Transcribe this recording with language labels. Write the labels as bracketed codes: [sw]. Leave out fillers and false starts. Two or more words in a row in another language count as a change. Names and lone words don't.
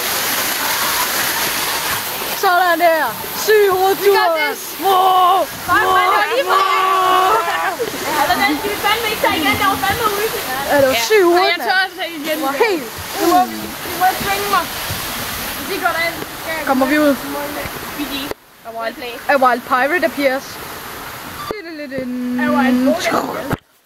[da] Sådan der. Syg hovedtur. Wow. Den skal vi fandme ikke tage igen. Jeg var fandme ude. Ja, det var syg hoved, Jeg tør også tage igen. Det var helt. Du må ikke tvinge mig. Hvis I går derind, kommer vi ud. [en] A wild play. A wild pirate appears. A wild